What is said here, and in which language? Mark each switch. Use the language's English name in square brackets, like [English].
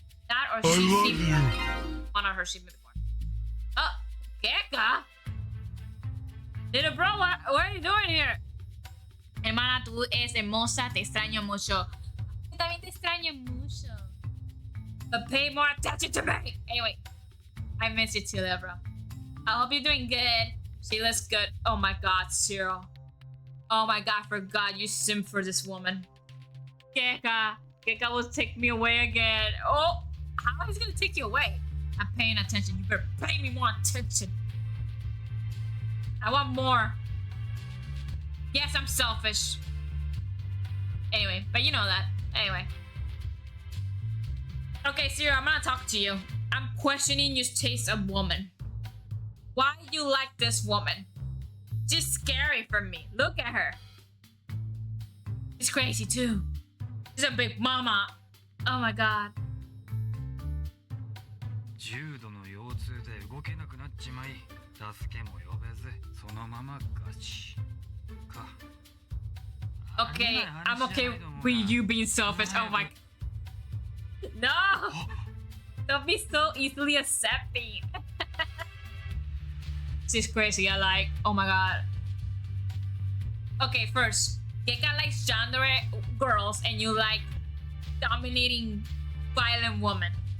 [English] That or she's seen one of her shipment before. Oh, Keka! Little bro, what are you doing here? [Spanish] Hermana, tú eres hermosa, te extraño mucho. Yo también te extraño mucho. [English] But pay more attention to me. Anyway, I miss you too, bro. I hope you're doing good. She looks good. Oh my god, Cyril. Oh my god, I forgot you simp for this woman. Keka. Keka will take me away again. Oh, how is he gonna take you away? I'm paying attention. You better pay me more attention. I want more. Yes, I'm selfish. Anyway, but you know that. Anyway. Okay, Cyril, I'm gonna talk to you. I'm questioning your taste of woman. Why you like this woman? She's scary for me. Look at her. She's crazy too. She's a big mama. Oh my god. [Japanese] 重度の腰痛で動けなくなっちまい、助けも呼べず、そのままガチか。 [English] Okay, I'm okay with you being selfish. Oh my. No! Don't be so easily accepting. She's crazy. I like. Oh my god. Okay, first, Keka likes yandere girls, and you like dominating violent women.